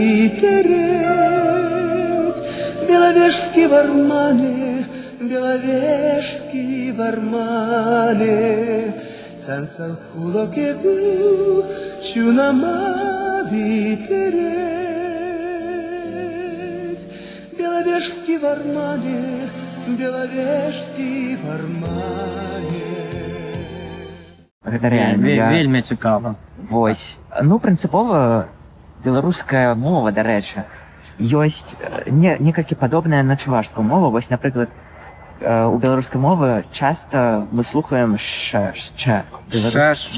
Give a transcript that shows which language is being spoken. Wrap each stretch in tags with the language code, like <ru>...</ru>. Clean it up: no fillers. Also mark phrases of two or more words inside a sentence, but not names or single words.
<be>witerec Беловежский вармане Sansal pulo kiewu Ciuna ma witerec Беловежский вармане Беловежский вармане. Гэта рэальна. Вельмі цікава. Вось. Прынцыпова, беларуская мова, дарэчы, ёсць некалькі падобная на чувашскую мову. Вось, напрыклад, у беларускай мовы часта мы слухаем ш.</be>